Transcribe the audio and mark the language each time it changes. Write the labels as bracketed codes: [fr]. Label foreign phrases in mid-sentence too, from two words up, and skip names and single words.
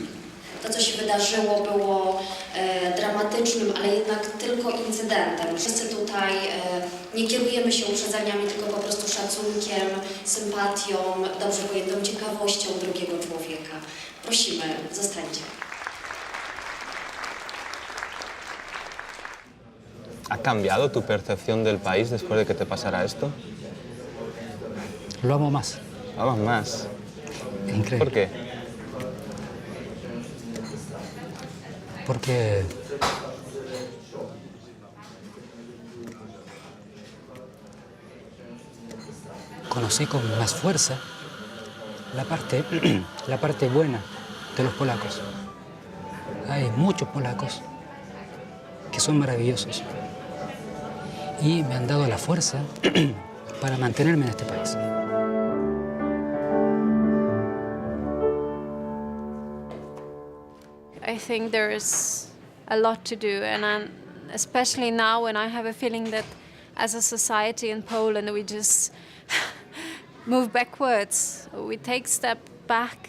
[pl] To, co się wydarzyło, było dramatycznym, ale jednak tylko incydentem. Wszyscy tutaj nie kierujemy się uprzedzeniami, tylko po prostu szacunkiem, sympatią, dobrze pojętą ciekawością drugiego człowieka. Prosimy, zostańcie. [es] ¿Ha cambiado tu percepción del país después de que te pasara esto? Lo amo más. ¿Lo amas más? Increíble. ¿Por qué? Porque conocí con más fuerza la parte buena de los polacos. Hay muchos polacos que son maravillosos y me han dado la fuerza para mantenerme en este país. [en] I think there's a lot to do, and especially now when I have a feeling that as a society in Poland we just move backwards, we take step back.